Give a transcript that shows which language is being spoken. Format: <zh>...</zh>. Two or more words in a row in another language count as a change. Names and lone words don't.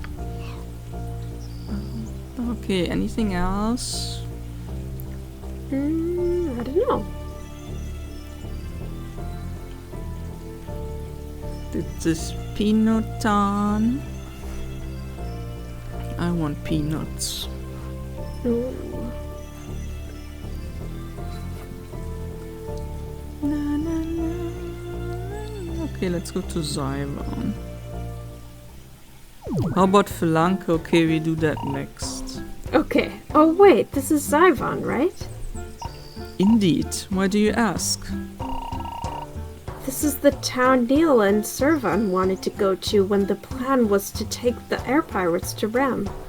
<en>Okay, anything else? I don't know. This peanut ton. I want peanuts. Ooh. Na, na, na. Okay, let's go to Zyvon. How about Felanka? Okay, we do that next. Okay. Oh wait, this is Zyvon, right? Indeed. Why do you ask? This is the town Neil and Servan wanted to go to when the plan was to take the air pirates to Rem.</en>